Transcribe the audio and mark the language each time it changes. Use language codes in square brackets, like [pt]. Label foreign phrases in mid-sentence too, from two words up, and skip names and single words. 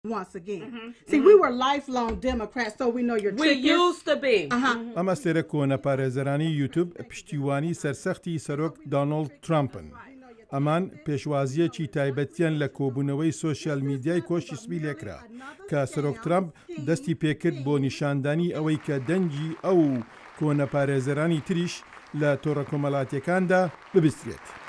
[en] once again. See, we were lifelong Democrats, so we know your We used to be. [ckb] ئەم ئەستێرە کۆنە پارێزەرانی یوتیوب پشتیوانی سەرسەختی سەرۆک دۆناڵد ترامپن. ئەمان پێشوازیەکی تایبەتیان لە کۆبوونەوەی [en] social media [ckb] کۆشی سپی لێکرا کە سەرۆک ترامپ دەستی پێکرد بۆ نیشاندانی ئەوەی کە دەنگی ئەو کۆنە پارێزەرانی تریش لە تۆڕە کۆمەڵاتیەکاندا ببسترێت.